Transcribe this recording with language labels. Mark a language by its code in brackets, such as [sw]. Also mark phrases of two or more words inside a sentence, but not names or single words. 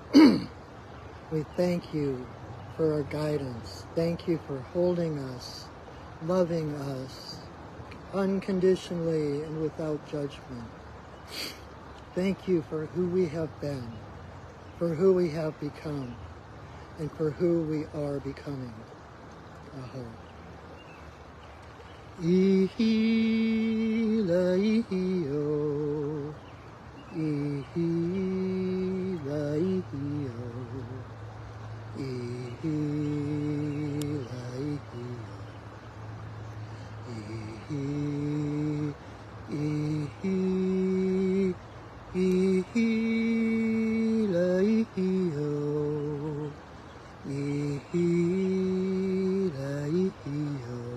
[en] We thank you for our guidance. Thank you for holding us, loving us unconditionally and without judgment. Thank you for who we have been, for who we have become, and for who we are becoming. Aho. [haw] Ihi la ihi o, ihi la ihi o, ihi la ihi o, ihi, ihi, ihi la ihi o, ihi la ihi o.